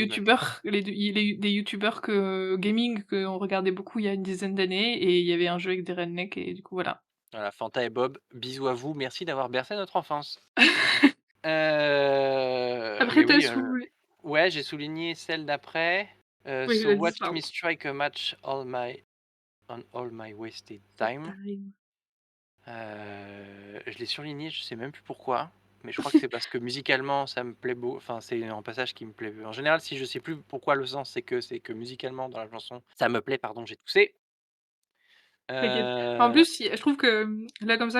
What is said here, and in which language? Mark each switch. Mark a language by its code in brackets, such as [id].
[fr] youtubeurs, des youtubeurs gaming qu'on regardait beaucoup il y a une dizaine d'années et il y avait un jeu avec des rednecks et du coup voilà. Voilà, Fanta et Bob, bisous à vous, merci d'avoir bercé notre enfance. Après Mais tu as oui, soulevé ouais, j'ai souligné celle d'après, oui, [en] So [fr] vas-y, [en] watch me [fr] pardon. [en] strike a match on all my wasted time. [fr] Je l'ai surligné, je sais même plus pourquoi, mais je crois que c'est parce que musicalement ça me plaît enfin c'est un passage qui me plaît. En général, si je sais plus pourquoi le sens, c'est que musicalement dans la chanson, ça me plaît, pardon, j'ai toussé. T'inquiète. En Heu, plus, je trouve que, là comme ça